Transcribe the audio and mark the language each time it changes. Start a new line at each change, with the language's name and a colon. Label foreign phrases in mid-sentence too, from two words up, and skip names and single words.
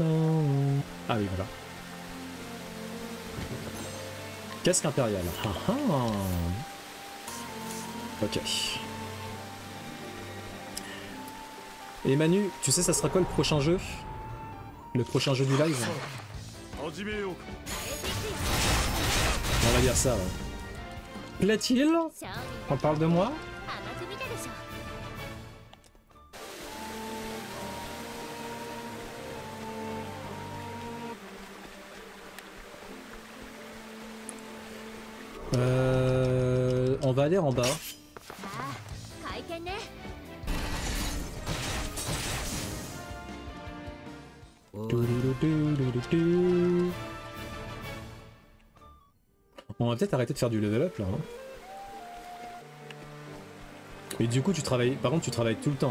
French: Ah oui voilà. Casque impérial. Ah ah. Ok. Et Manu, tu sais ça sera quoi le prochain jeu? Le prochain jeu du live?
Japanese: 始めようか
French: On va dire ça, ouais. Plaît-il?
Japanese: シャオリン
French: On parle de moi?
Japanese: 甘く見たでしょ
French: On va aller en bas.
Japanese: ああ回転ね
French: On va peut-être arrêter de faire du
English: level up
French: là. Hein. Et du coup tu travailles, par contre tu travailles tout le temps.